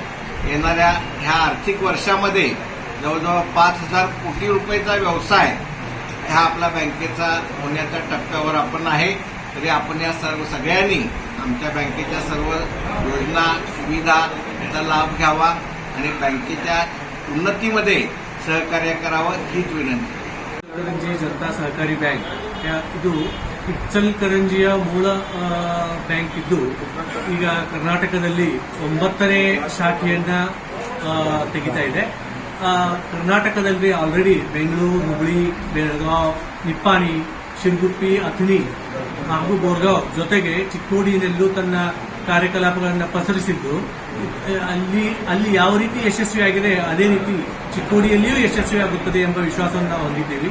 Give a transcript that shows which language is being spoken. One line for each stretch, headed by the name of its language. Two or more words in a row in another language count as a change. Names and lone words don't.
Marathi: येणाऱ्या ह्या आर्थिक वर्षामध्ये जवळजवळ 5,000 कोटी रुपयाचा व्यवसाय ह्या आपल्या बँकेचा होण्याच्या टप्प्यावर आपण आहे. तरी आपण या सगळ्यांनी आमच्या बँकेच्या सर्व योजना, सुविधा याचा लाभ घ्यावा आणि बँकेच्या उन्नतीमध्ये सहकार्य करावं हीच विनंती.
Kannada: ಇಚಲಕರಂಜಿ ಜನತಾ ಸಹಕಾರಿ ಬ್ಯಾಂಕ್ ಇದು ಇಚಲಕರಂಜಿಯ ಮೂಲ ಬ್ಯಾಂಕ್ ಇದ್ದು, ಈಗ ಕರ್ನಾಟಕದಲ್ಲಿ 9ನೇ ಶಾಖೆಯನ್ನ ತೆಗಿತಾ ಇದೆ. ಕರ್ನಾಟಕದಲ್ಲಿ ಆಲ್ರೆಡಿ ಬೆಂಗಳೂರು, ಹುಬ್ಬಳ್ಳಿ, ಬೆಳಗಾವ್, ನಿಪ್ಪಾಣಿ, ಶಿರಗುಪ್ಪಿ, ಅಥಣಿ ಹಾಗೂ ಬೋರ್ಗಾವ್ ಜೊತೆಗೆ ಚಿಕ್ಕೋಡಿನಲ್ಲೂ ತನ್ನ ಕಾರ್ಯಕಲಾಪಗಳನ್ನು ಪಸರಿಸಿದ್ದು, ಅಲ್ಲಿ ಯಾವ ರೀತಿ ಯಶಸ್ವಿಯಾಗಿದೆ ಅದೇ ರೀತಿ ಚಿಕ್ಕೋಡಿಯಲ್ಲಿಯೂ ಯಶಸ್ವಿಯಾಗುತ್ತದೆ ಎಂಬ ವಿಶ್ವಾಸವನ್ನು ನಾವು ಹೊಂದಿದ್ದೇವೆ.